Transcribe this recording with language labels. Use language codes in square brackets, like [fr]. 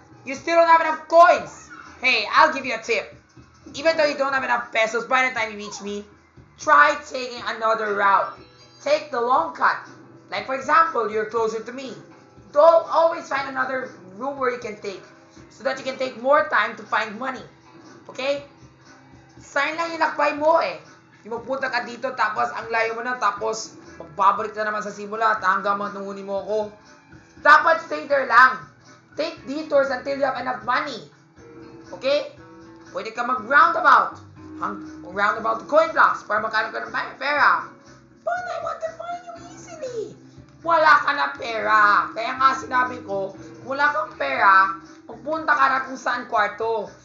[en] You still don't have enough coins! Hey, I'll give you a tip. Even though you don't have enough pesos by the time you reach me, try taking another route. Take the long cut. Like for example, you're closer to me. Don't always find another room where you can take, so that you can take more time to find money. [tl] Okay? Sayang lang yung lakbay mo eh. Yung magpunta ka dito tapos ang layo mo na tapos magbabalik na naman sa simula hanggang matunguni mo ako. Dapat [en] stay there [tl] lang. [en] Take detours until you have enough money. [tl] Okay? Pwede ka mag-roundabout. [en] Roundabout coin blocks [tl] para magkaroon ka ng pera. [en] But I want to find you easily. [tl] Wala ka na pera. Kaya nga sinabi ko, kung wala kang pera, magpunta ka na kung saan kwarto.